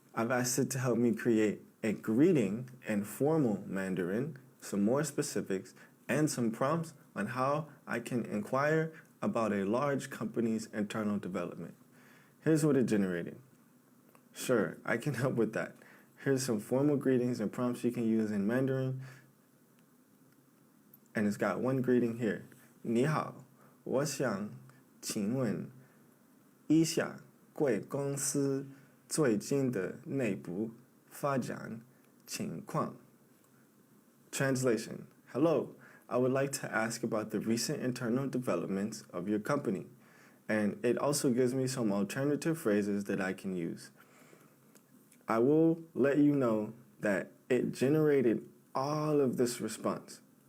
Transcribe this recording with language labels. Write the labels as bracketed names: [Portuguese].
[English] I've asked it to help me create a greeting in formal Mandarin, some more specifics, and some prompts on how I can inquire about a large company's internal development. Here's what it generated. Sure, I can help with that. Here's some formal greetings and prompts you can use in Mandarin. And it's got one greeting here. [Chinese] 你好，我想请问一下贵公司最近的内部发展情况. [English] Translation. Hello, I would like to ask about the recent internal developments of your company. And it also gives me some alternative phrases that I can use. I will let you know that it generated all of this response.